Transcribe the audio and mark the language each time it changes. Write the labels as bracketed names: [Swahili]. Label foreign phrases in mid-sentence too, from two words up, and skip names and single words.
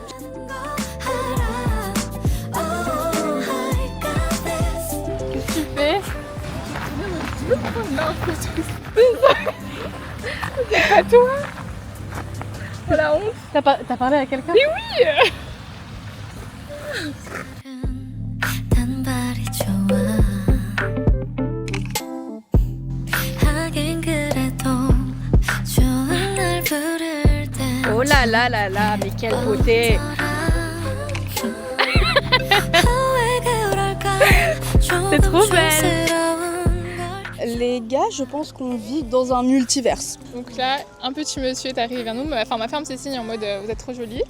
[French] Qu'est-ce que tu fais? C'est pas toi. Oh la honte. T'as parlé à quelqu'un? Mais oui. [Korean] 단발이 좋아 하긴 그래도 좋은 날 부를 때 [French] Oh là là là là, mais quelle beauté! C'est trop belle. Les gars, je pense qu'on vit dans un multiverse. Donc là, un petit monsieur est arrivé vers nous, m'a fait un petit signe en mode vous êtes trop jolie.